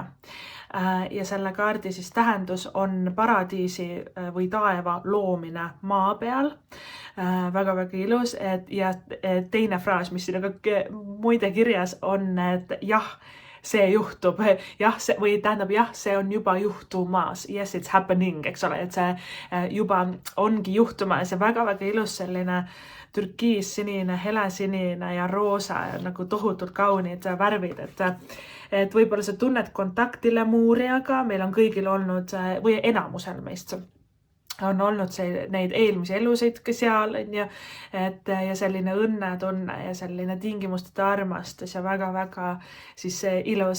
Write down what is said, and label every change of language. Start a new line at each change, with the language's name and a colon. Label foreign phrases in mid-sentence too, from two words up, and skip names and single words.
Estonian: Ja selle kaardi siis tähendus on paradiisi või taeva loomine maa peal. Väga-väga ilus. Ja teine fraas, mis siin muide kirjas on, et jah, see juhtub, jah, või tähendab jah, see on juba juhtumas,
English: yes, it's happening,
Estonian: eks ole, et see juba ongi juhtumas ja väga-väga ilus selline türkiis-sinine, helesinine ja roosa ja nagu tohutult kaunid värvid, et võib-olla sa tunned kontakti lemuuriaga, meil on kõigil olnud või enamusel meist on olnud neid eelmisi elusid ka seal, ja selline õnnetunne ja selline tingimusteta armastus ja väga-väga siis ilus.